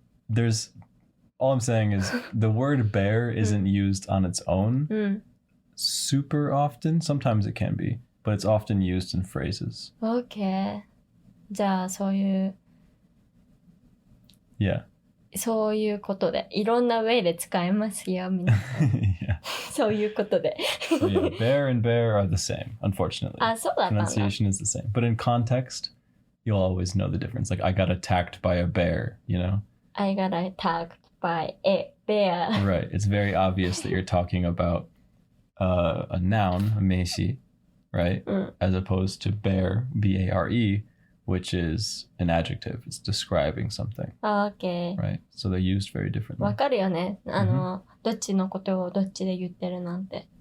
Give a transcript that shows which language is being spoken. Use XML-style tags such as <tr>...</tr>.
<en>There's all I'm saying is the word bear isn't used on its own super often. Sometimes it can be, but it's often used in phrases. Okay.</en> <ja>じゃあそういうそういうことでいろんなウェイで使えますよ皆さん。そういうことで。</ja> <en>So yeah, bear and bear are the same, unfortunately.</en> <ja>そうだったんだ。</ja> <en>Pronunciation is the same. But in context, you'll always know the difference. Like, I got attacked by a bear, you know? I got attacked by a bear. Right. It's very obvious that you're talking about a noun, a meishi, right? As opposed to bear, B-A-R-E, which is an adjective. It's describing something. Okay. Right. So they're used very differently.</en> <ja>わかるよね。どっちのことをどっちで言ってるなんて。</ja>